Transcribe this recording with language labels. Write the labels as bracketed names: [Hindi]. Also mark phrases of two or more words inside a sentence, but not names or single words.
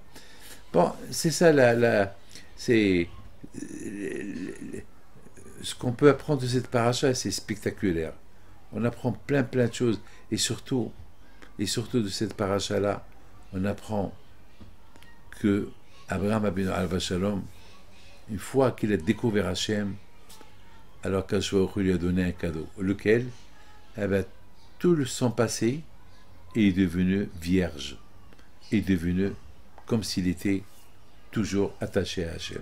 [French] Bon, c'est ça c'est ce qu'on peut apprendre de cette paracha, c'est spectaculaire. On apprend plein de choses, et surtout de cette paracha-là, on apprend que Abraham Abinu [Hebrew] עליו השלום, [French] une fois qu'il a découvert Hachem, alors qu'Hakadosh Baruch Hu lui a donné un cadeau, lequel, tout son passé est devenu vierge, est devenu comme s'il était toujours attaché à Hachem.